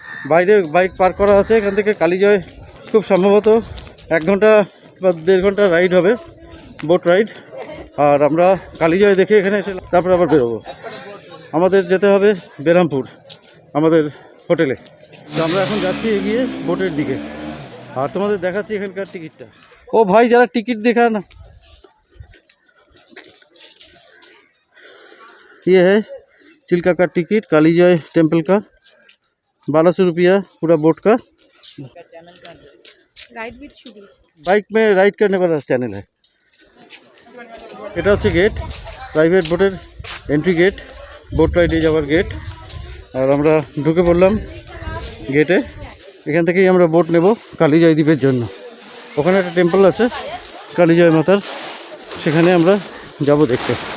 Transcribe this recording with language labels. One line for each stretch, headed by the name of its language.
Bangla: বাইরে bike park করা আছে, এখান থেকে কালীজয় খুব সম্ভবত 1 ঘন্টা বা 1.5 ঘন্টা রাইড হবে, বোট রাইড। আর আমরা কালীজয় দেখে এখানে এসে তারপরে আবার বেরোবো। আমাদের যেতে হবে বেরামপুর আমাদের হোটেলে। তো আমরা এখন যাচ্ছি এগিয়ে বোটের দিকে, আর তোমাদের দেখাচ্ছি এখানকার টিকিটটা। ও ভাই, যারা টিকিট দেখা না,
Hindi: ये है चिल्का का टिकट, कालीजय टेम्पल का 1200 रुपया पूरा बोट का। बाइक में राइड करने वाला चैनल है।
Bangla: এটা হচ্ছে গেট, প্রাইভেট বোটের এন্ট্রি গেট, বোট রাইডে যাওয়ার গেট। আর আমরা ঢুকে পড়লাম গেটে। এখান থেকেই আমরা বোট নেব কালীজয় দ্বীপের জন্য। ওখানে একটা টেম্পল আছে কালীজয় মাতার, সেখানে আমরা যাব দেখতে।